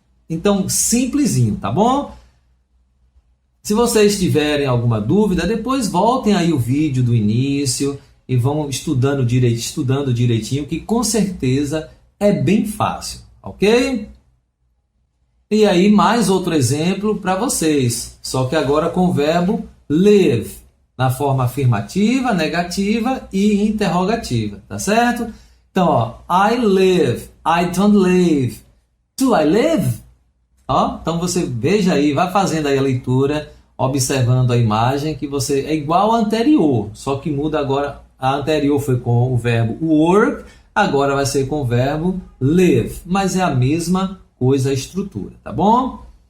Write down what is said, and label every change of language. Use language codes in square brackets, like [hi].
[pt] Então, simplesinho, tá bom? Se vocês tiverem alguma dúvida, depois voltem aí o vídeo do início e vão estudando direitinho, que com certeza é bem fácil, ok? E aí, mais outro exemplo para vocês, só que agora com o verbo live, na forma afirmativa, negativa e interrogativa, tá certo? Então, ó, [en] I live, I don't live, do I live? [pt] Ó, então você veja aí, vai fazendo aí a leitura, observando a imagem, que você é igual à anterior, só que muda agora. A anterior foi com o verbo work, agora vai ser com o verbo live, mas é a mesma coisa, a estrutura, tá bom?